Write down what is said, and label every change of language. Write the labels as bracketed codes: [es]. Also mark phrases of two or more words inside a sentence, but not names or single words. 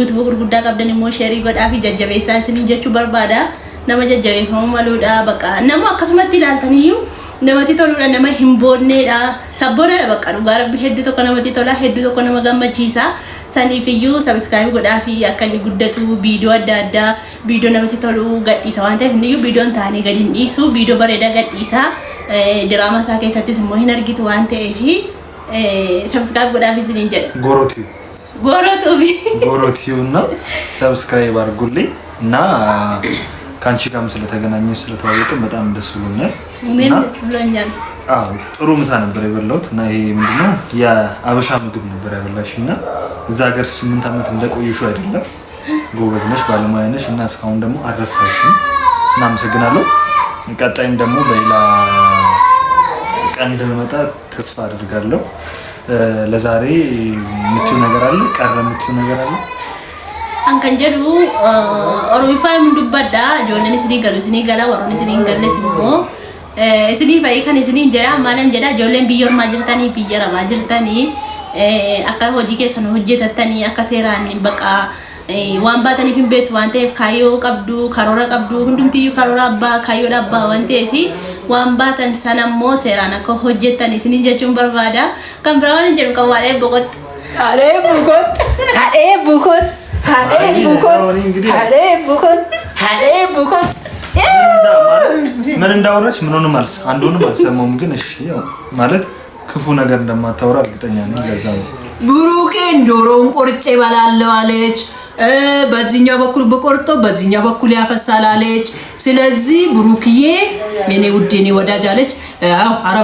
[om] yuutuubii gurguddaa qabdan immoo sheerii godhaa fi jajjabeessaa isin jechuu barbaada nama jajjabeeffamuu maluudha bakka nama akkasumatti ilaaltaniyyuu namatti toluudha nama hin boonneedha sabboonadha bakka dhugaa rabbi hedduu tokko namatti tola hedduu tokko nama gammachiisa saniifiyyuu subscribe godhaa fi akka inni guddatu viidiyoo adda addaa viidiyoo namatti tolu gadhiisa waan ta'eef inni viidiyoon taanii gadi hin dhiisu viidiyoo bareedaa gadhiisa diraamaa isaa keessattis immoo hin argitu waan ta'eef subscribe godhaa fi isiniin jedha [am] ጎሮቲው እና ሰብስክራይብ አድርጉልኝ እና ካንቺ ጋርም ስለተገናኘን ስለተዋወቅን በጣም ደስ ብሎኛል። እኔም ደስ ብሎኛል። አዎ ጥሩ ምሳ ነበር የበላሁት እና ይሄ ምንድነው የአበሻ ምግብ ነበር ያበላሽና እዛ ሀገር 8 አመት እንደቆየሽው አይደለም ጎበዝ ነሽ ባለሙያ ነሽ እና እስካሁን ደግሞ አድረሳሽኝ እና አመሰግናለሁ። ቀጣይም ደግሞ በሌላ ቀን እንደመጣ ተስፋ አደርጋለሁ። ለዛሬ ምትዩ ነገር አለ ቀረ ምትዩ ነገር አለ [om] ankan jedhu oromifaa mundubadda ijoolleen isinii galu isinii gala warroonni isinii galles immoo isinii fa'i kan isinii jedha maalan jedha ijoolleen biyya ormaa jirtanii biyya rabaa jirtanii akka hojii keessan hojjetattanii akka seeraan baqa waan baataniif hin beektu waan ta'eef kaayyoo qabdu karoora qabdu hundumtiyyuu karoora abbaa kaayyoodha abbaa waan ta'eef waan baatan sana immoo seeraan akka hojjetan isinii jechuun barbaada kan biraa waan jedhu kan waa'ee boqot [am] ምን እንዳወራች ምንሆንም አንዱንም አልሰማሁም ግን እሺ ያው ማለት ክፉ ነገር እንደማታወራ እርግጠኛ ነኝ ለዛ ነው ብሩኬን ዶሮን ቆርጬ ባላለው አለች በዚህኛው በኩል በቆርጦ በዚህኛው በኩል ያፈሳል አለች ስለዚህ ብሩክዬ የኔ ውድ የኔ ወዳጅ አለች አው አረብ